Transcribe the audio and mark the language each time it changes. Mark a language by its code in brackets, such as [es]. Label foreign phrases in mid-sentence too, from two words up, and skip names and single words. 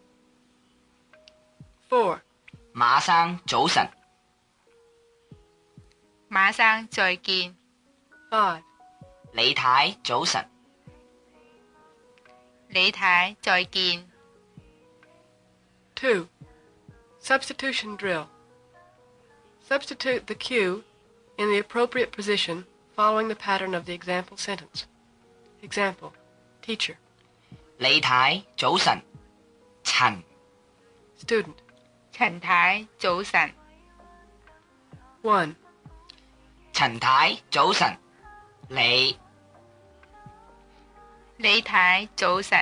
[yue] 4. 馬生，早晨。馬生，再見。 5. 李太，早晨。李太，再見。 2. [en] Substitution drill. Substitute the cue in the appropriate position following the pattern of the example sentence. Example, teacher. [yue] 李太早晨，陳 [en] Student. [yue] 陳太早晨， 1. 陳太早晨，李李太早晨，